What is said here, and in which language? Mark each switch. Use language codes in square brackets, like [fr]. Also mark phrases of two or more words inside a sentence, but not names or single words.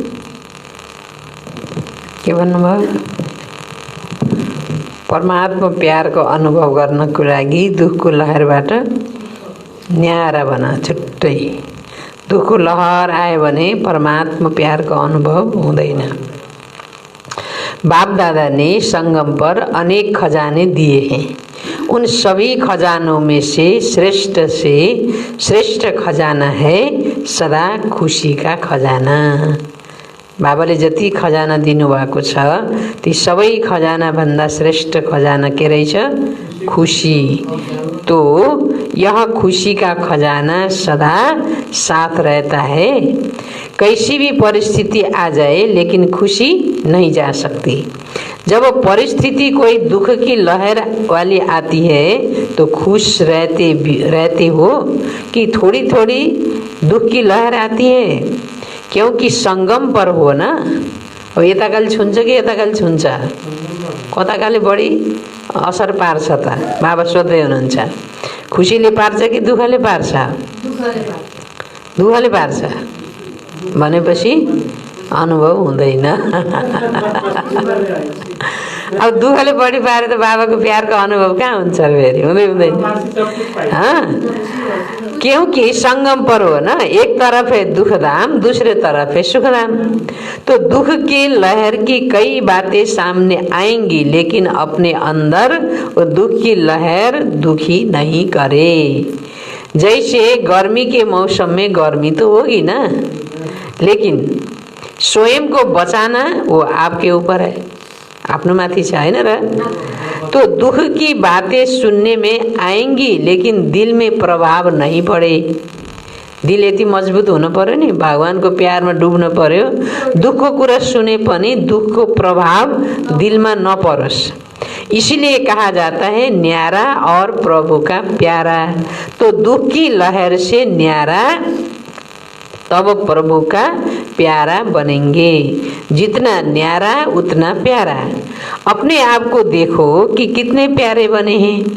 [ne] के भन्नुभयो? परमात्मा प्यारको अनुभव गर्नको लागि दुःखको लहरबाट न्यारा बना छुट्टै। दुःखको लहर आयो भने परमात्मा प्यारको अनुभव हुँदैन। [hi] बाप दादा ने संगम पर अनेक खजाने दिए हैं। उन सभी खजानों में से श्रेष्ठ खजाना है सदा खुशी का खजाना। [ne] बाबाले जति खजाना दिनुभएको छ ती सबै खजाना भन्दा श्रेष्ठ खजाना के रहेछ? खुशी। [hi] तो यह खुशी का खजाना सदा साथ रहता है। कैसी भी परिस्थिति आ जाए लेकिन खुशी नहीं जा सकती। जब परिस्थिति कोई दुख की लहर वाली आती है तो खुश रहते हो कि थोड़ी थोड़ी दुख की लहर आती है? क्योंकि संगम पर हो ना। [ne] अब यताकाले छुन्छ कि यताकाले छुन्छ? कताकाले बढी असर पार्छ त? बाबा सोध्दै हुनुहुन्छ। खुसीले पार्छ कि दुःखले पार्छ? दुःखले पार्छ भनेपछि अनुभव हुँदैन। अब दुःखले बढी पारे त बाबाको प्यारको अनुभव कहाँ हुन्छ फेरि? हुँदैन। [hi] क्योंकि संगम पर्व ना, एक तरफ है दुख धाम, दूसरे तरफ है सुख धाम। तो दुख की लहर की कई बातें सामने आएंगी, लेकिन अपने अंदर वो दुख की लहर दुखी नहीं करे। जैसे गर्मी के मौसम में गर्मी तो होगी ना, लेकिन स्वयं को बचाना वो आपके ऊपर है, [ne] आफ्नो माथि छ हैन र। [hi] तो दुख की बातें सुनने में आएंगी, लेकिन दिल में प्रभाव नहीं पड़े। [ne] दिल यति मजबुत हुनु पर्यो नि, भगवानको प्यारमा डुब्नु पर्यो। दुखको कुरा सुने पनि दुखको प्रभाव दिलमा नपरोस्। [hi] इसीलिए कहा जाता है न्यारा और प्रभु का प्यारा। तो दुख की लहर से न्यारा, तब प्रभु का प्यारा बनेंगे। जितना न्यारा उतना प्यारा। अपने आप को देखो कि कितने प्यारे बने हैं।